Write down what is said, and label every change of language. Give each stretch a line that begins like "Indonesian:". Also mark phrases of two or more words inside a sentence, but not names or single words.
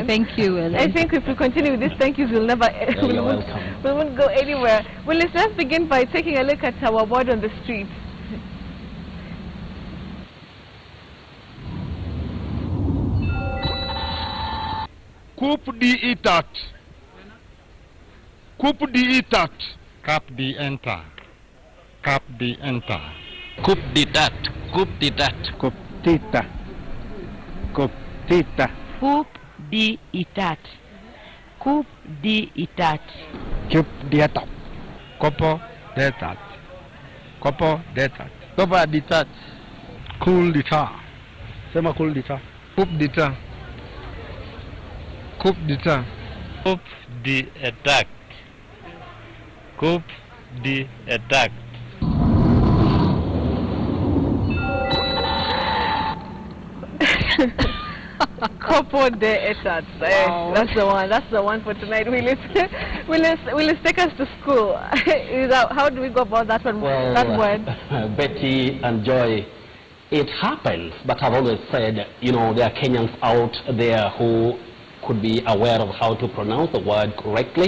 English: Thank you, Willis. I think if we continue with this thank yous, we'll never, we won't go anywhere. Willis, let's begin by taking a look at our word on the street. Coup di itat. Coup di itat. Cap di enter. Cap di enter. Coup di tat. Coup di tat. Coup tita. Coup tita. Coup di itat. Coup di itat. Coup di itat. Copo detat. Copo detat. Copo detat. Cool dita. Sema cool dita. Coup dita. Coup dita. Coup di attack. Coup di attack. Copo de etat. Wow. That's the one for tonight. Willis, take us to school. How do we go about that one? Well, that word. Betty and Joy, it happens, but I've always said, there are Kenyans out there who could be aware of how to pronounce the word correctly.